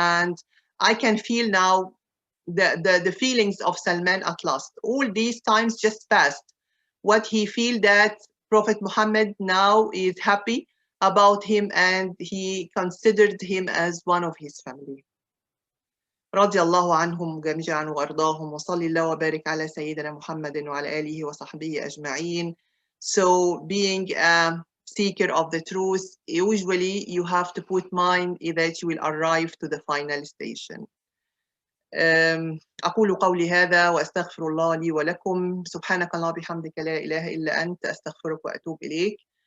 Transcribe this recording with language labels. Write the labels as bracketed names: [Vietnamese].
[English] And I can feel now the feelings of Salman at last. All these times just passed. What he feel that Prophet Muhammad now is happy about him and he considered him as one of his family. [Arabic] رضي الله عنهم جميعا وأرضاهم وصلى الله وبارك على سيدنا محمد وعلى آله وصحبه أجمعين. [English] So being a seeker of the truth, usually you have to put mind that you will arrive to the final station. [Arabic] أقول قولي هذا وأستغفر الله لي ولكم. سبحانك اللهم وبحمدك لا إله إلا أنت أستغفرك وأتوب إليك.